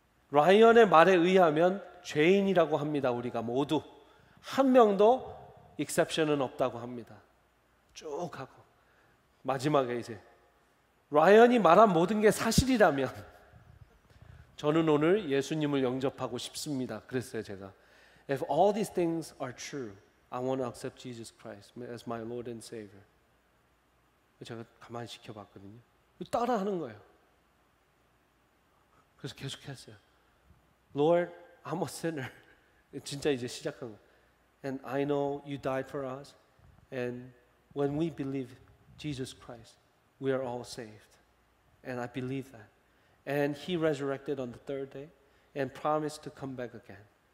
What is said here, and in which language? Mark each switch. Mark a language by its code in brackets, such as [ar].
[ko] 라이언의 말에 의하면 죄인이라고 합니다. 우리가 모두 한 명도 익셉션은 없다고 합니다. 쭉 하고 마지막에 이제 라이언이 말한 모든 게 사실이라면 저는 오늘 예수님을 영접하고 싶습니다. 그랬어요 제가. [en] If all these things are true, I want to accept Jesus Christ as my Lord and Savior. [ko] 제가 가만히 지켜봤거든요. 따라하는 거예요. 그래서 계속했어요. [en] Lord, I'm a sinner. [ko] 진짜 이제 시작한 거예요. [en] And I know you died for us. And when we believe Jesus Christ, we are all saved. And I believe that. And He resurrected on the third day and promised to come back again.